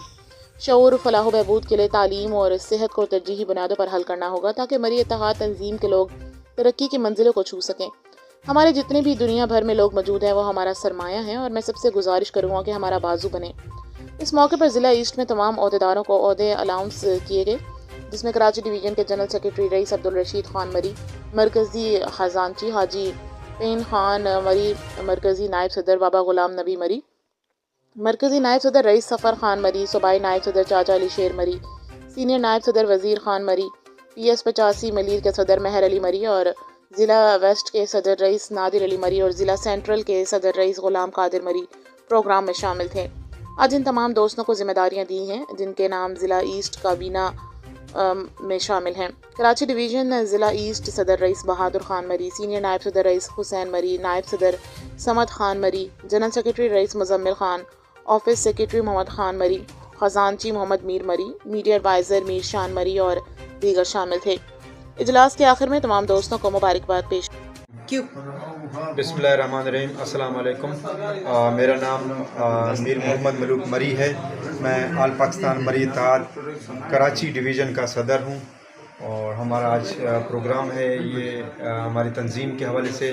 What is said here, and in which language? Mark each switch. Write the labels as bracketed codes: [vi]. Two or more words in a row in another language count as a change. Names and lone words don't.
[ur] شعور فلاح بہبود کے لیے تعلیم اور صحت کو ترجیحی بنیادوں پر حل کرنا ہوگا تاکہ مری اتحاد تنظیم کے لوگ ترقی کی منزلوں کو چھو سکیں. ہمارے جتنے بھی دنیا بھر میں لوگ موجود ہیں وہ ہمارا سرمایہ ہے اور میں سب سے گزارش کروں گا کہ ہمارا بازو بنے. اس موقع پر ضلع ایسٹ میں تمام عہدیداروں کو عہدے الاؤنس کیے گئے، جس میں کراچی ڈویژن کے [en] general secretary [ur] رئیس عبدالل رشید خان مری، مرکزی خزانچی حاجی پین خان مری، مرکزی نائب صدر بابا غلام نبی مری، مرکزی نائب صدر رئیس صفر خان مری، صوبائی نائب صدر چاچا علی شیر مری، سینئر نائب صدر وزیر خان مری، PS 85 ملیر کے صدر مہر علی مری اور ضلع ویسٹ کے صدر رئیس نادر علی مری اور ضلع سینٹرل کے صدر رئیس غلام قادر مری پروگرام میں شامل تھے. آج ان تمام دوستوں کو ذمہ داریاں دی ہیں جن کے نام ضلع ایسٹ کابینہ میں شامل ہیں. کراچی ڈویژن ضلع ایسٹ صدر رئیس بہادر خان مری، سینئر نائب صدر رئیس حسین مری، نائب صدر صمد خان مری, [en] general secretary [ur] رئیس مزمل خان, [en] office secretary [ur] محمد خان مری، خزانچی محمد میر مری, [en] media adviser [ur] میر شان مری اور دیگر شامل تھے. اجلاس کے آخر میں تمام دوستوں کو مبارکباد پیش [ar] بسم الله الرحمن الرحيم، السلام عليكم. [ur] میرا نام میر محمد ملوک مری ہے. میں آل پاکستان مری اتحاد کراچی ڈویژن کا صدر ہوں اور ہمارا آج پروگرام ہے یہ ہماری تنظیم کے حوالے سے.